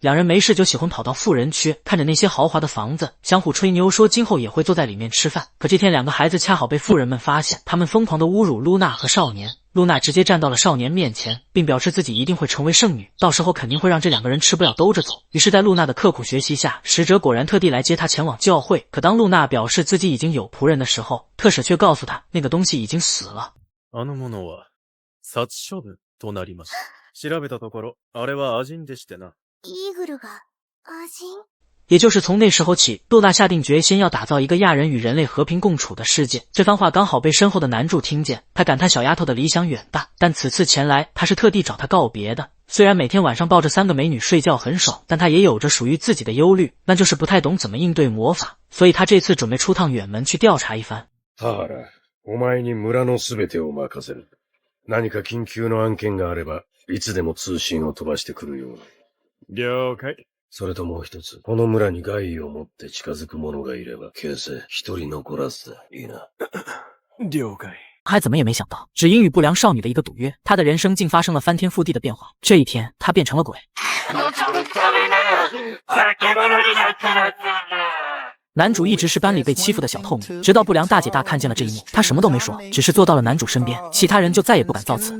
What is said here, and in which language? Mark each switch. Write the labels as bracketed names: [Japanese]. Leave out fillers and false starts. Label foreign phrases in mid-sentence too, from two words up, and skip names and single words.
[Chinese] 两人没事就喜欢跑到富人区，看着那些豪华的房子，相互吹牛说今后也会坐在里面吃饭。可这天两个孩子恰好被富人们发现，他们疯狂地侮辱露娜和少年。露娜直接站到了少年面前，并表示自己一定会成为圣女，到时候肯定会让这两个人吃不了兜着走。于是在露娜的刻苦学习下，使者果然特地来接她前往教会。可当露娜表示自己已经有仆人的时候，特使却告诉她那个东西已经死了。 [Japanese] あのものは殺処分となります。調べたところ、あれはアジンでしてな。イーグルがアジン？ [Chinese] 也就是从那时候起，露娜下定决心要打造一个亚人与人类和平共处的世界。这番话刚好被身后的男主听见，他感叹小丫头的理想远大，但此次前来他是特地找她告别的。虽然每天晚上抱着3个美女睡觉很爽，但他也有着属于自己的忧虑，那就是不太懂怎么应对魔法，所以他这次准备出趟远门去调查一番。 [Japanese] ハーラ、お前に村のすべてを任せる。何か緊急の案件があれば、いつでも通信を飛ばしてくるように。了解。それともう一つ、この村に害意を持って近づく者がいれば、形成一人残らずいいな。了解。 [Chinese] 还怎么也没想到，只因与不良少女的一个赌约，他的人生竟发生了翻天覆地的变化。这一天，他变成了鬼。男主一直是班里被欺负的小透明，直到不良大姐大看见了这一幕，她什么都没说，只是坐到了男主身边，其他人就再也不敢造次。